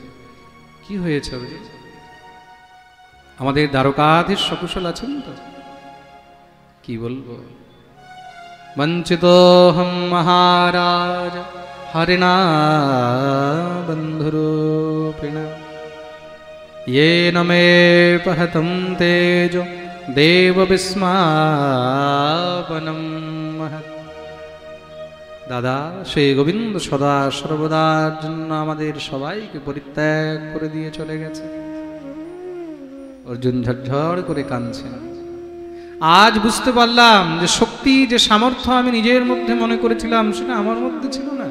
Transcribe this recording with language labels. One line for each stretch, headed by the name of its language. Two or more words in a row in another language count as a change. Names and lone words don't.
Bangla: কি হয়েছে অর্জুন? আমাদের দ্বারকাধীশ সকুশল আছেন তো? কি বলবো?
Sanskrit: বঞ্চিতোহম মহারাজ হরিণা বন্ধুরূপিণা येन मे पहतं तेजो देव विस्मापनं महत्।
Bangla: দাদা সেই গোবিন্দ সদা সর্বদার জন্য আমাদের সবাইকে পরিত্যাগ করে দিয়ে চলে গেছে। অর্জুন ঝরঝর করে কাঁদছেন। আজ বুঝতে পারলাম যে শক্তি, যে সামর্থ্য আমি নিজের মধ্যে মনে করেছিলাম সেটা আমার মধ্যে ছিল না।